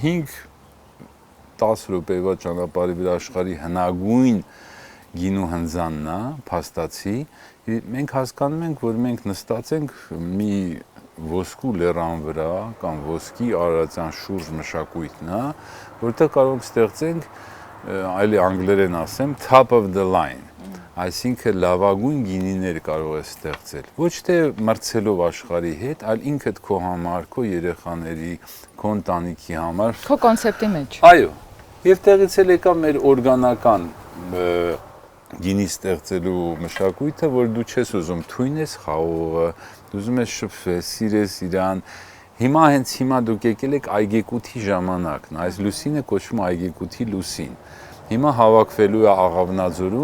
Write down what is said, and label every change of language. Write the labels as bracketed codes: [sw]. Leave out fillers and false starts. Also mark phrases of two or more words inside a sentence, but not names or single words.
[hy] 5-10 րոպեվա ճանապարհի վրա աշխարհի հնագույն գինու հնձանն է, փաստացի, մենք հասկանում ենք, որ մենք նստած ենք մի ոսկու լեռան վրա կամ ոսկի արարածան շուրջ մշակույթն է, որտեղ կարող ենք ստեղծենք, այլ անգլերեն ասեմ, [en] top of the line, [hy] այսինքն լավագույն գինիներ կարող է ստեղծել, ոչ թե մրցելով աշխարհի հետ, այլ ինքդ քո համար, քո երեխաների, քո ընտանիքի համար, քո կոնցեպտի մեջ։ Այո, եւ տեղից էլ եկա մեր օրգանական գինի ստեղծելու մշակույթը, որ դու չես ուզում թույն ես խաղողը, դու ուզում ես շփվես, սիրես իրան։ Հիմա հենց հիմա դուք եկել եք այգեկութի ժամանակն, այս լուսինը կոչվում է այգեկութի լուսին։ Հիմա հավաքվելու է Աղավնաձորում,